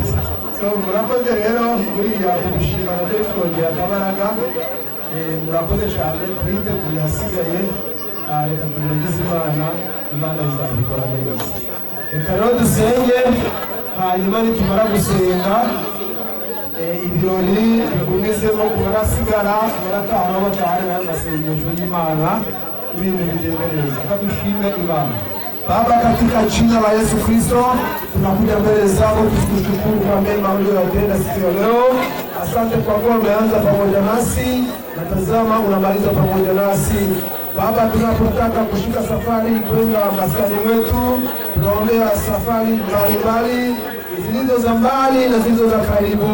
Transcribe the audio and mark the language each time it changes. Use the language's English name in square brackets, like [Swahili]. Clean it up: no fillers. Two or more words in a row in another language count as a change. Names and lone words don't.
[Kinyarwanda] So murakoze rero buriya kugushimana byo twongera akabaraga murakoze cyane twite ku yasigaye reka tugerageze Imana izabikora neza. Reka rero dusenge hanyuma nitumara gusenga ibirori bigumizemo ku barasigara barataha batahari n'amasengesho y'Imana ibintu bigenda neza. Kadushime Imana. [Swahili] Baba, katika jina la Yesu Kristo tunakuja mbele zako tukushukuru kwa mema uliyotenda siku ya leo. Asante kwa kuwa umeanza pamoja nasi na tazama unamaliza pamoja nasi. Baba, tunapotaka kushika safari kwenda maskani wetu, tunaombea safari mbalimbali zilizo za mbali na zilizo za karibu.